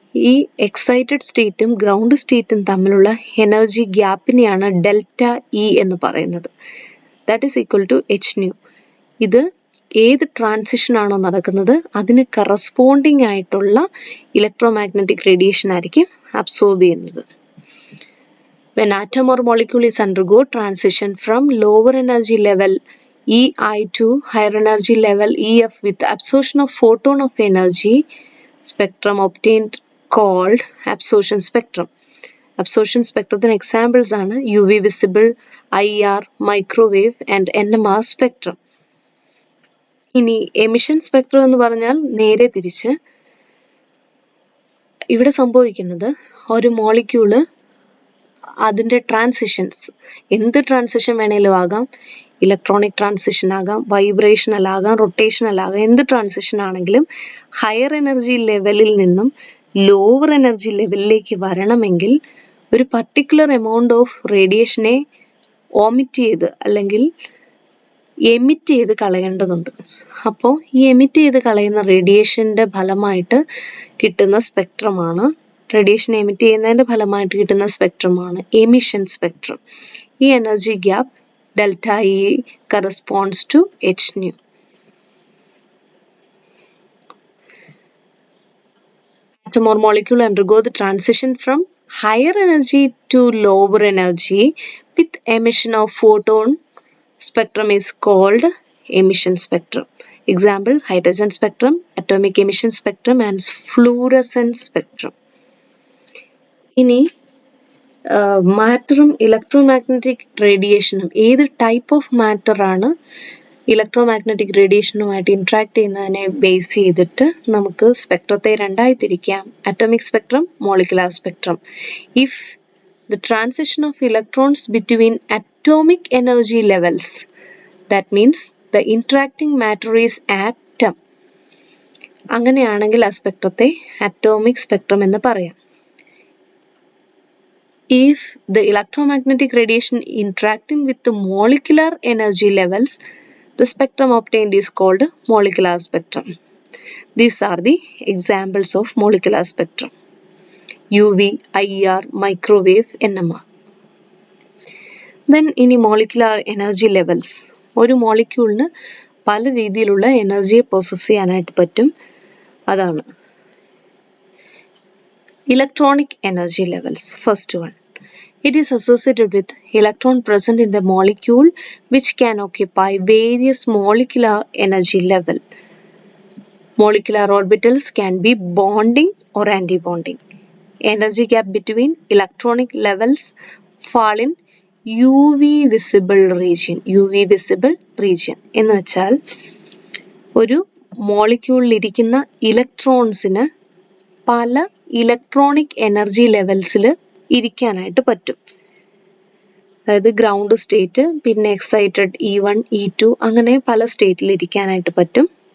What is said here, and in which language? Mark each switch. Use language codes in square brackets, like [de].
[ml] ഈ excited സ്റ്റേറ്റും ground സ്റ്റേറ്റും തമ്മിലുള്ള energy ഗ്യാപ്പിനെയാണ് delta E എന്ന് പറയുന്നത്. [en] That is equal to H nu. [ml] ഇത് ഏത് ട്രാൻസിഷൻ ആണോ നടക്കുന്നത് അതിന് കറസ്പോണ്ടിങ് ആയിട്ടുള്ള ഇലക്ട്രോമാഗ്നറ്റിക് റേഡിയേഷൻ ആയിരിക്കും അബ്സോർബ് ചെയ്യുന്നത്. [en] When atom or molecule is undergo transition from lower energy level EI to higher energy level EF with absorption of photon of energy, spectrum obtained called absorption spectrum. Absorption spectrത്തിന് examples ആണ് UV visible, IR, microwave and NMR spectrum. [ml] ഇനി emission spectrum എന്ന് പറഞ്ഞാൽ നേരെ തിരിച്ച്. ഇവിടെ സംഭവിക്കുന്നത് ഒരു molecule അതിൻ്റെ ട്രാൻസിഷൻസ്, എന്ത് ട്രാൻസിഷൻ വേണേലും ആകാം, ഇലക്ട്രോണിക് ട്രാൻസിഷൻ ആകാം, വൈബ്രേഷണൽ ആകാം, റൊട്ടേഷണൽ ആകാം, എന്ത് ട്രാൻസിഷൻ ആണെങ്കിലും ഹയർ എനർജി ലെവലിൽ നിന്നും ലോവർ എനർജി ലെവലിലേക്ക് വരണമെങ്കിൽ ഒരു [en] particular amount of [ml] റേഡിയേഷനെ ഓമിറ്റ് ചെയ്ത് അല്ലെങ്കിൽ എമിറ്റ് ചെയ്ത് കളയേണ്ടതുണ്ട്. അപ്പോൾ ഈ എമിറ്റ് ചെയ്ത് കളയുന്ന റേഡിയേഷൻ്റെ ഫലമായിട്ട് കിട്ടുന്ന സ്പെക്ട്രമാണ്, റേഡിയേഷൻ എമിറ്റ് ചെയ്യുന്നതിൻ്റെ ഫലമായിട്ട് കിട്ടുന്ന സ്പെക്ട്രമാണ് എമിഷൻ സ്പെക്ട്രം. [en] ഈ energy gap delta E corresponds to H nu. Atom or molecule undergo the transition from higher energy to lower energy with emission of photon. Spectrum is called emission spectrum. Example, hydrogen spectrum, atomic emission spectrum and fluorescent spectrum. [ml] ഇനി മാറ്ററും electromagnetic റേഡിയേഷനും ഏത് [en] type of matter [ml] ആണ് electromagnetic റേഡിയേഷനുമായിട്ട് interact ചെയ്യുന്നതിനെ base ചെയ്തിട്ട് നമുക്ക് സ്പെക്ട്രത്തെ രണ്ടായി തിരിക്കാം. Atomic spectrum, molecular spectrum. [en] if the transition of electrons between atomic energy levels, that means the interacting matter is atom, [ml] അങ്ങനെയാണെങ്കിൽ ആ സ്പെക്ട്രത്തെ അറ്റോമിക് സ്പെക്ട്രം എന്ന് പറയാം. [en] If the electromagnetic radiation interacting with the molecular energy levels, the spectrum obtained is called molecular spectrum. These are the examples of molecular spectrum: UV, IR, microwave NMR. Then ഇനി molecular energy levels. [ml] ഒരു മോളിക്യൂളിന് പല രീതിയിലുള്ള എനർജിയെ process ചെയ്യാനായിട്ട് പറ്റും. അതാണ് electronic energy levels. [en] First one, it is associated with electron present in the molecule which can occupy various molecular energy level. Molecular orbitals can be bonding or anti-bonding. Energy gap between electronic levels fall in UV visible region. UV visible region [ml] എന്ന് വെച്ചാൽ ഒരു മോളിക്യൂളിൽ ഇരിക്കുന്ന ഇലക്ട്രോൺസിന് പല electronic energy ലെവൽസിൽ ഇരിക്കാനായിട്ട് പറ്റും. അതായത് ground state, പിന്നെ excited E1, E2 അങ്ങനെ പല സ്റ്റേറ്റിൽ ഇരിക്കാനായിട്ട് പറ്റും.